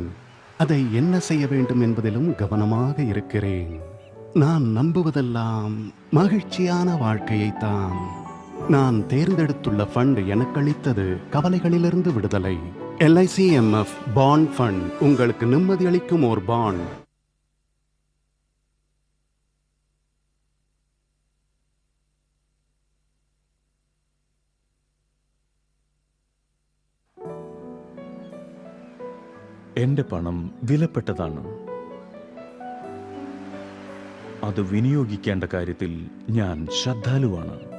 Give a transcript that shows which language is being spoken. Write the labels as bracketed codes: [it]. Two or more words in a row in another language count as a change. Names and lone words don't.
[ta] அதை என்ன செய்ய வேண்டும் என்பதிலும் கவனமாக இருக்கிறேன். நான் நம்புவதெல்லாம் மகிழ்ச்சியான வாழ்க்கையைத்தான். நான் தேர்ந்தெடுத்துள்ள ஃபண்ட் எனக்களித்தது கவலைகளிலிருந்து விடுதலை. LICMF [en] bond fund [ta] உங்களுக்கு நிம்மதி அளிக்கும் ஒரு பாண்ட். [ml] എന്റെ പണം വിലപ്പെട്ടതാണ്. അത് വിനിയോഗിക്കേണ്ട കാര്യത്തിൽ ഞാൻ ശ്രദ്ധാലുവാണ്.